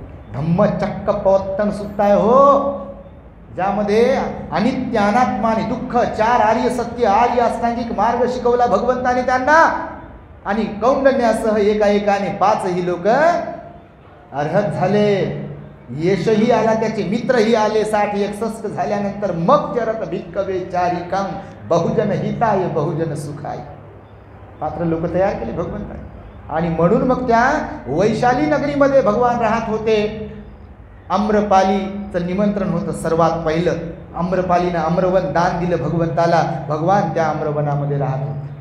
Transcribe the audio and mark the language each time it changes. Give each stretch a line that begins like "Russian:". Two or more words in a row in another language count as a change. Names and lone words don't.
Marathi: धम्मचक्क पवत्तन सुत्त आहे हो, ज्यामध्ये अनित्य अनात्मा आणि दुःख 4 आर्य सत्य, आर्य अष्टांगिक मार्ग शिकवला भगवंताने त्यांना. आणि कौंडण्यासह एकाएकाने 5ही लोक अर्हत झाले. यशही आला, त्याचे मित्रही आले. 60-61 झाल्यानंतर मग
Pali: चरत भिक्कवे चारिकं बहुजन हिताय बहुजन सुखाय.
Marathi: पात्र लोक तयार केले भगवंताने. आणि म्हणून मग त्या वैशाली नगरीमध्ये भगवान राहत होते. आम्रपालीचं निमंत्रण होतं सर्वात पहिलं. आम्रपालीनं आम्रवन दान दिलं भगवंताला. भगवान त्या आम्रवनामध्ये राहत होते.